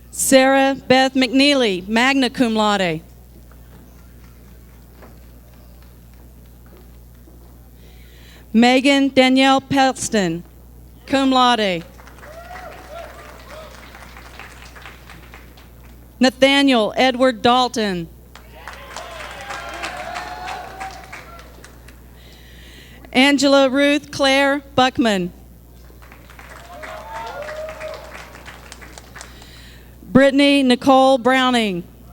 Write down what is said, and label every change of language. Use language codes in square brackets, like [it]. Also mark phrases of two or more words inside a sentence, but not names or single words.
[en] Sarah Beth McNeely, [la] magna cum laude. [en] Megan Danielle Pelston, [la] cum laude. [en] Nathaniel Edward Dalton. Angela Ruth Claire Buckman. Brittany Nicole Browning.